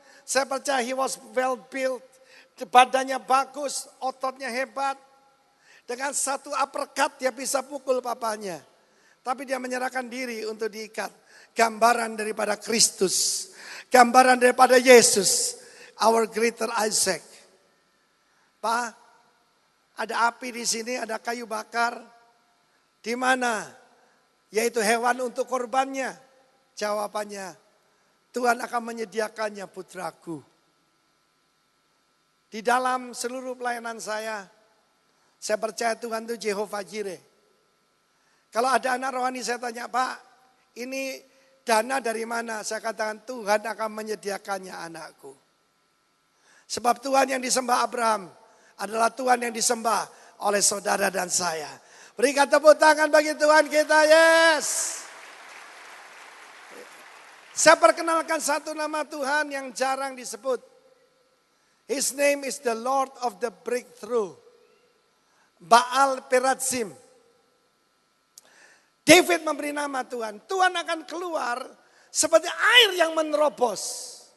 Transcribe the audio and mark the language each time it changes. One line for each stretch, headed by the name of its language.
Indonesian: Saya percaya
English: he was well built.
Indonesian: Badannya bagus, ototnya hebat. Dengan satu uppercut dia bisa pukul papanya. Tapi dia menyerahkan diri untuk diikat. Gambaran daripada Kristus. Gambaran daripada Yesus.
English: Our greater Isaac.
Indonesian: Pak, ada api di sini, ada kayu bakar. Di mana? Yaitu hewan untuk korbannya. Jawabannya, Tuhan akan menyediakannya putraku. Di dalam seluruh pelayanan saya percaya Tuhan itu Jehovah Jireh. Kalau ada anak rohani saya tanya, Pak, ini dana dari mana? Saya katakan Tuhan akan menyediakannya anakku. Sebab Tuhan yang disembah Abraham adalah Tuhan yang disembah oleh saudara dan saya. Berikan tepuk tangan bagi Tuhan kita, yes. Saya perkenalkan satu nama Tuhan yang jarang disebut.
English: His name is the Lord of the breakthrough.
Indonesian: Baal Perazim. David memberi nama Tuhan. Tuhan akan keluar seperti air yang menerobos.